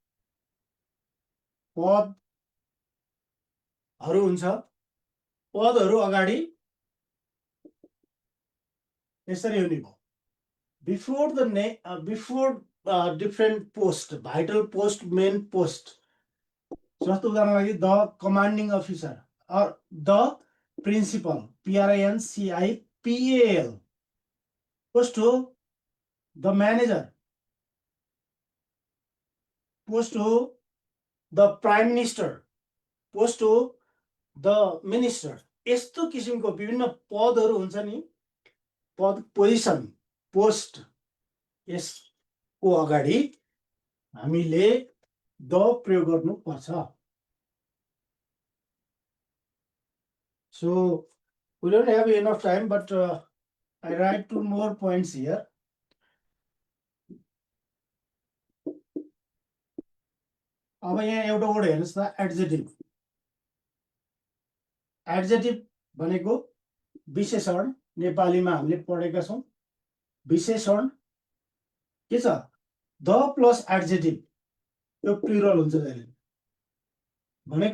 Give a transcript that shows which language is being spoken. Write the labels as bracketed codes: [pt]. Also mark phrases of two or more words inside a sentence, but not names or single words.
[ne] हुन्छ पदहरु अगाडि यसरी हुने भयो [en] before different post vital post main post [ne] जस्तो उदाहरण लागि [en] the commanding officer [ne] और [en] the principal PRINCIPAL post [ne] हो [en] the manager [ne] पोस्ट हो [en] the prime minister post [ne] हो [en] the minister [ne] यस्तो किसिमको विभिन्न पदहरु हुन्छ नि पद [en] position post [ne] यसको अगाडि हामीले द प्रयोग गर्नु पर्छ [en] so we don't have enough time but I write 2 more points here [ne] अब यहाँ एउटा वर्ड हेर्नुस् त एडजेक्टिभ भनेको विशेषण नेपालीमा हामीले पढेका छौं विशेषण के छ [en] the plus adjective [ne] यो प्लुरल हुन्छ जहिले भनेको